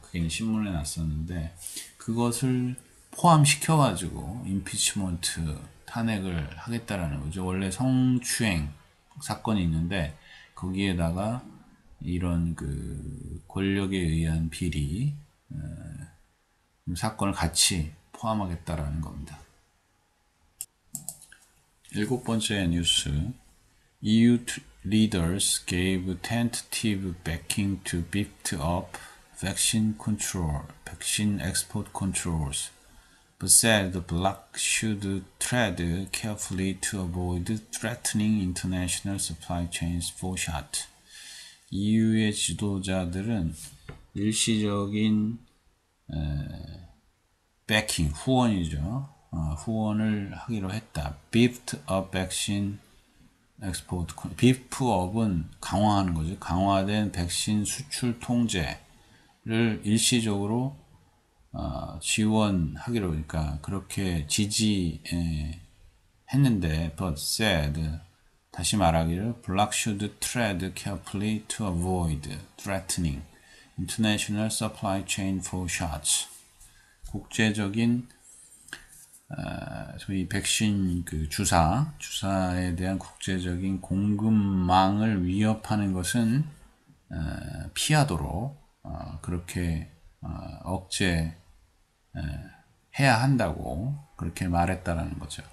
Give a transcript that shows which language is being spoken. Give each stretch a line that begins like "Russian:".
Korean: 그게 신문에 났었는데 그것을 포함시켜 가지고 임피치먼트 탄핵을 하겠다라는 거죠. 원래 성추행 사건이 있는데 거기에다가 이런 그 권력에 의한 비리 사건을 같이 포함하겠다라는 겁니다. 일곱 번째 뉴스.
English: EU leaders gave tentative backing to beef up vaccine export controls, but said the bloc should tread carefully to avoid threatening international supply chains for shot.
Korean: EU의 지도자들은 일시적인 backing, 후원이죠. 후원을 하기로 했다.
English: beefed up vaccine export, beefup은
Korean: 강화하는 거죠. 강화된 백신 수출 통제를 일시적으로 지원하기로, 그러니까 그렇게 지지했는데,
English: but said,
Korean: 다시 말하기를,
English: bloc should tread carefully to avoid threatening international supply chain for shots.
Korean: 국제적인 소위 백신 그 주사에 대한 국제적인 공급망을 위협하는 것은 피하도록 그렇게 억제해야 한다고 그렇게 말했다라는 거죠.